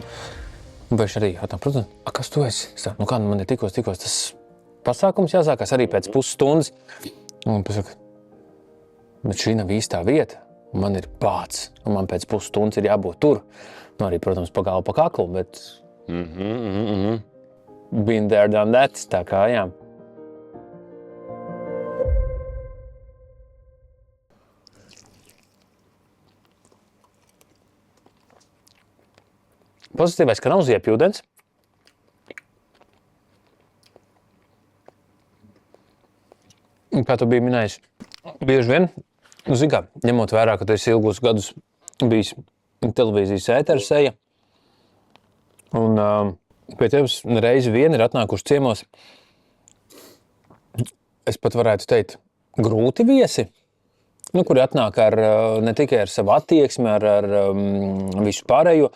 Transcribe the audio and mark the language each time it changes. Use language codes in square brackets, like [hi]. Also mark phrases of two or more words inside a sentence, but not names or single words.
[lv] Un viņš arī jautā, protams, kas tu esi? Es saku, kā man ir tikos, tas pasākums jāsākās arī pēc pusstundas. Un pasaka, bet šī nav īstā vieta, un man ir bāds, un man pēc pusstundas ir jābūt tur. Nu arī, protams, pa galvu, pa kaklu, bet... [en] Been there, done that, [lv] tā kā, jā. Pozitīvais, ka nav ziepjūdens. Kā tu biji minējis, bieži vien, zini kā, ņemot vērā, ka tu esi ilgus gadus bijis televīzijas ētera seja, un pie tevis reizi vien ir atnākuši ciemos, es pat varētu teikt, grūti viesi, kuri atnāk ar, ne tikai ar savu attieksmi, ar visu pārējo.